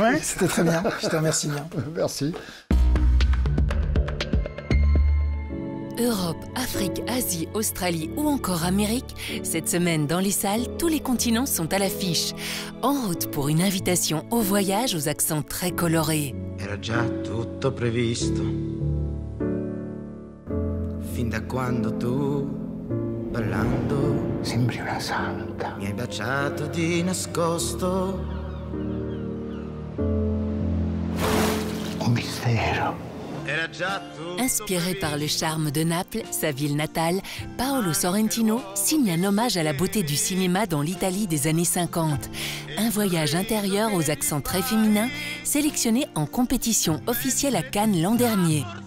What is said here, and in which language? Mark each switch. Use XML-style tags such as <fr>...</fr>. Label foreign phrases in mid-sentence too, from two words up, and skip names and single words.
<fr>Ouais, c'était très bien. Je te remercie bien. Merci. Europe, Afrique, Asie, Australie ou encore Amérique, cette semaine dans les salles, tous les continents sont à l'affiche. En route pour une invitation au voyage aux accents très colorés.</fr> <it>Era già tutto previsto. Fin da quando tu, ballando, sembri una santa. mi hai baciato di nascosto. Un mistero.</it> <fr>Inspiré par le charme de Naples, sa ville natale, Paolo Sorrentino signe un hommage à la beauté du cinéma dans l'Italie des années 50. Un voyage intérieur aux accents très féminins, sélectionné en compétition officielle à Cannes l'an dernier.</fr>